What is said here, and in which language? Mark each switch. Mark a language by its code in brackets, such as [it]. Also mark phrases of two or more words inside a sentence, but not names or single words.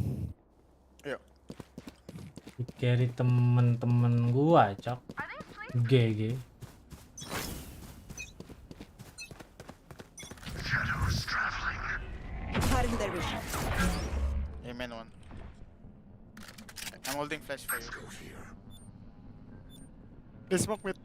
[id] Carry temen-temen gua, cok. [en] GG. Cutting their vision. Amen one. I'm holding flash for you. Go here. They smoke mid.